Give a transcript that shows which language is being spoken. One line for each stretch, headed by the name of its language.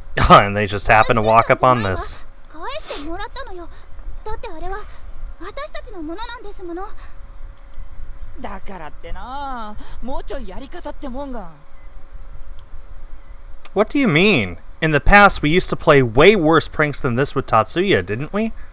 English: And they just happen to walk up on this.
Japanese: 返してもらったのよ。だってあれは私たちのものなんですもの。だからってな、もうちょいやり方ってもんが。
English: What do you mean? In the past, we used to play way worse pranks than this with Tatsuya, didn't we?